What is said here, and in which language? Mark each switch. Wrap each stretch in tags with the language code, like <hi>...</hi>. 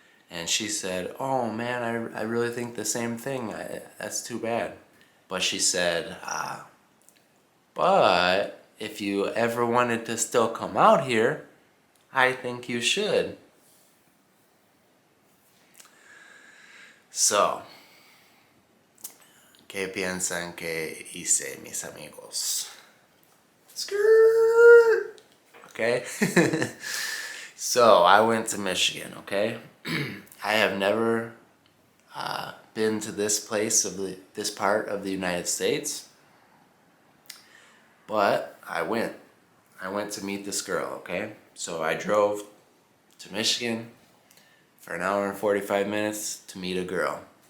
<en>And she said, oh man, I really think the same thing. That's too bad. But she said, but if you ever wanted to still come out here, I think you should.</en> <es>So, ¿qué piensan que hice, mis amigos?</es> <en>Skirt! Okay? So, I went to Michigan, okay? I have never been to this this part of the United States, but I went. I went to meet this girl, okay? So I drove to Michigan for an hour and 45 minutes to meet a girl.</en>